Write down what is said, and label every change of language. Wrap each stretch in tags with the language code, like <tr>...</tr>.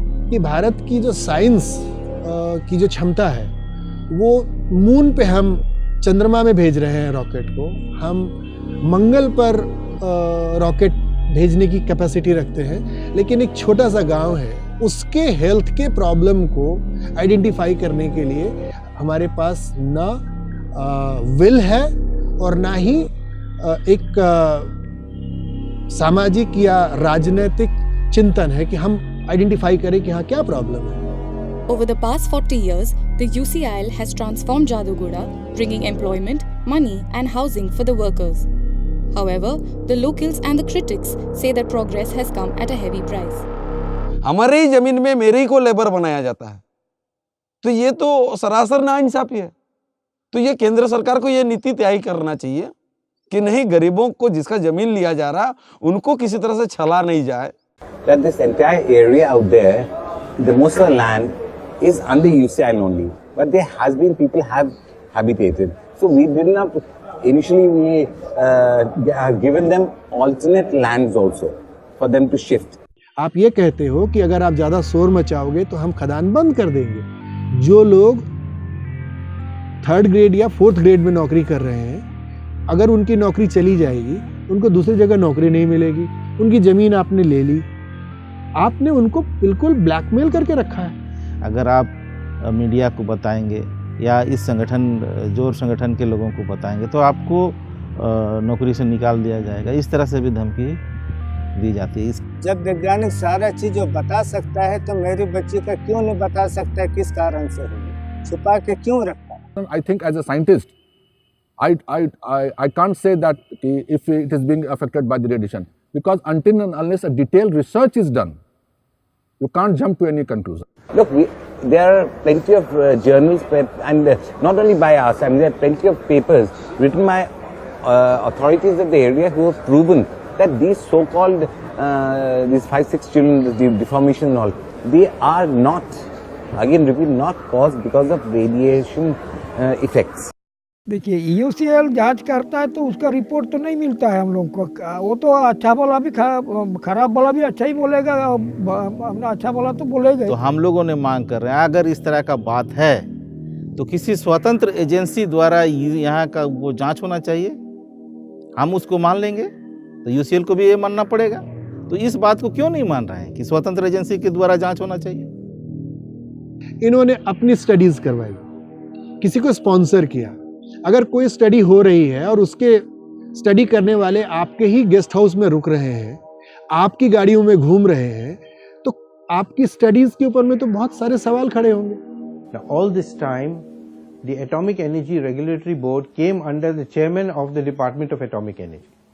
<hi>कि भारत की जो साइंस की जो क्षमता है, वो मून पे हम चंद्रमा में भेज रहे हैं रॉकेट को, हम मंगल पर रॉकेट भेजने की कैपेसिटी रखते हैं, लेकिन एक छोटा सा गांव है, उसके हेल्थ के प्रॉब्लम को आइडेंटिफाई करने के लिए हमारे पास ना विल है और ना ही एक सामाजिक या राजनीतिक चिंतन है कि हम आइडेंटिफाई करें कि हाँ क्या प्रॉब्लम है।</hi> <en>Over the past 40 years, the UCIL has transformed Jadugoda, bringing employment, money and housing for the workers. However, the locals and the critics say that progress has come at a heavy price.</en> <hi>हमारे ही जमीन में मेरे ही को labour बनाया जाता है, तो ये तो सरासर नाइंसाफी है। तो ये केंद्र सरकार को ये नीति तय करना चाहिए कि नहीं, गरीबों को जिसका जमीन लिया जा रहा उनको किसी तरह से छला नहीं जाए।</hi> <en>That this entire area out there, the most of the land is under UCIL only, but there has been people have habitated. So we did not initially we given them alternate lands also for them to shift.</en> <hi>आप ये कहते हो कि अगर आप ज्यादा शोर मचाओगे तो हम खदान बंद कर देंगे। जो लोग 3rd ग्रेड या 4th ग्रेड में नौकरी कर रहे हैं, अगर उनकी नौकरी चली जाएगी, उनको दूसरी जगह नौकरी नहीं मिलेगी, उनकी जमीन आपने ले ली, आपने उनको बिल्कुल ब्लैकमेल करके रखा है। अगर आप मीडिया को बताएंगे या इस जोर संगठन के लोगों को बताएंगे तो आपको नौकरी से निकाल दिया जाएगा, इस तरह से भी धमकी दी जाती है। जब वैज्ञानिक सारा चीज बता सकता है तो मेरी बच्ची का क्यों नहीं बता सकता, किस कारण से हुई, छुपा के क्यों रखता?</hi> <en>I think as a scientist, I can't say that if it is being affected by the radiation, because until and unless a detailed research is done, you can't jump to any conclusion. Look, there are plenty of journals and not only by us, I mean there are plenty of papers written by authorities of the area who have proven that these so-called these 5-6 children, the deformation and all, they are not, again repeat, not caused because of radiation effects.</en> <hi>देखिए UCL जांच करता है तो उसका report तो नहीं मिलता है हम लोग को। वो तो अच्छा वाला भी खराब वाला भी अच्छा ही बोलेगा, अपना अच्छा वाला तो बोलेगा। तो हम लोगों ने मांग कर रहे हैं, अगर इस तरह का बात है तो किसी स्वतंत्र एजेंसी द्वारा यहाँ का वो जांच होना चाहिए, हम उसको मान लेंगे। तो यूसीएल को भी ये मानना पड़ेगा। तो इस बात को क्यों नहीं मान रहे हैं कि स्वतंत्र एजेंसी के द्वारा जांच होना चाहिए। इन्होंने अपनी स्टडीज करवाई, किसी को स्पॉन्सर किया। अगर कोई स्टडी हो रही है और उसके स्टडी करने वाले आपके ही गेस्ट हाउस में रुक रहे हैं, आपकी गाड़ियों में घूम रहे हैं, तो आपकी स्टडीज के ऊपर में तो बहुत सारे सवाल खड़े होंगे।</hi> <en>Now, all this time, the Atomic Energy Regulatory Board came under the chairman of the Department of Atomic Energy.</en>